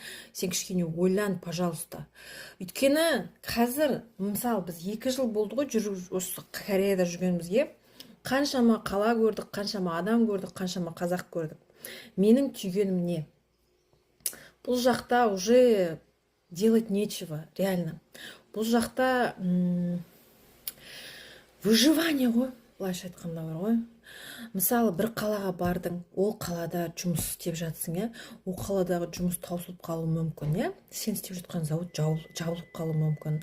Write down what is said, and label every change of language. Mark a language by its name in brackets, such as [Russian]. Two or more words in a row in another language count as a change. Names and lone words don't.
[Kazakh] Сен кішкене ойлан, пожалуйста. Өйткені қазір мысалы біз 2 жыл болды ғой осы Кореяда жүргенімізге, қаншама қала көрдік, қаншама адам көрдік, қаншама қазақ көрдік. Менің түйгенім не? Бұл жақта [Russian] уже делать нечего, реально. [Kazakh] Бұл жақта выживание ғой, былайша айтқанда бар ғой. Мысалы бір қалаға бардың, ол қалада жұмыс істеп жатсың, иә. Ол қаладағы жұмыс таусылып қалуы мүмкін, иә. Сен істеп жатқан завод жабылып қалуы мүмкін.